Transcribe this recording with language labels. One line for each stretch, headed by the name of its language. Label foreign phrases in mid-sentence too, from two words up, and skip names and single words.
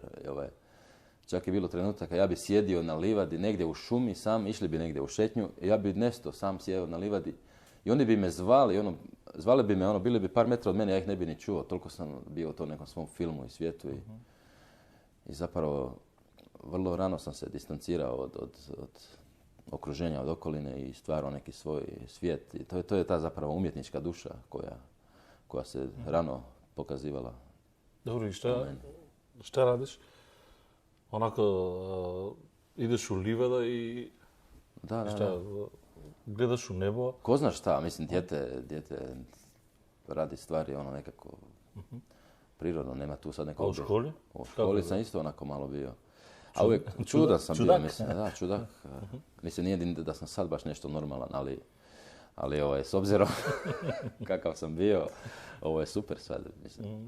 Croatian: Čak je bilo trenutaka, ja bi sjedio na livadi negdje u šumi sam, išli bi negdje u šetnju, i ja bi nesto sam sjeo na livadi i oni bi me zvali, zvali bi me, bili bi par metra od mene, ja ih ne bi ni čuo, toliko sam bio u tom nekom svom filmu i svijetu i zapravo vrlo rano sam se distancirao od okruženja, od okoline i stvarao neki svoj svijet. I to je ta zapravo umjetnička duša koja se rano pokazivala.
Macedonian: Добро, и šta радиш? Онако, идеш у ливада и
Croatian: Da. Gledaš u nebo. Ko zna šta, mislim, dijete radi stvari ono nekako prirodno, nema tu sad neko... A u školi? U školi sam isto onako malo bio. A uvijek čudan sam bio, mislim, da, čudak. Mislim, nije da sam sad baš nešto normalan, ali s obzirom kakav sam bio, ovo je super sad, mislim.